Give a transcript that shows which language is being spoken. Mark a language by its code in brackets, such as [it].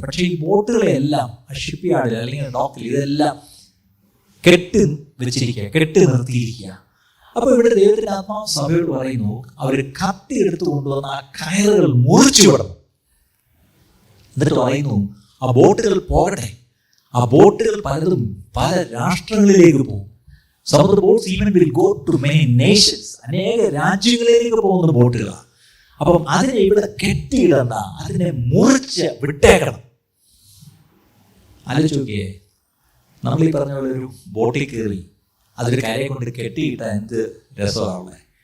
[ml] പക്ഷേ ഈ ബോട്ടുകളെല്ലാം ഷിപ്പ് യാർഡിൽ അല്ലെങ്കിൽ ഡോക്കിൽ ഇതെല്ലാം കെട്ടി നിർത്തിയിരിക്കുക. അപ്പോൾ ഇവിടെ ദൈവത്തിൻ്റെ ആത്മാവ് സഭയോട് പറയുന്നു, അവർ കത്തി എടുത്തു കൊണ്ടുവന്ന് ആ കയറുകൾ മുറിച്ചു വിടണം. എന്നിട്ട് പറയുന്നു, ആ ബോട്ടുകൾ പോകട്ടെ. ആ ബോട്ടുകൾ പലതും പല രാഷ്ട്രങ്ങളിലേക്ക് പോകും. [en] Some of the boats even will go to many nations. [ml] അനേക രാജ്യങ്ങളിലേക്ക് പോകുന്ന ബോട്ടുകളാണ്. അപ്പം അതിനെ ഇവിടെ കെട്ടിയിടണ്ട, അതിനെ മുറിച്ച് വിട്ടേക്കണം. ആലോചിച്ച് നോക്കിയേ, നമ്മൾ ഈ പറഞ്ഞ പോലെ ഒരു ബോട്ടിൽ കയറി അതൊരു കരയെ കൊണ്ട് കെട്ടിയിട്ടാൽ എന്ത് രസമാണല്ലേ.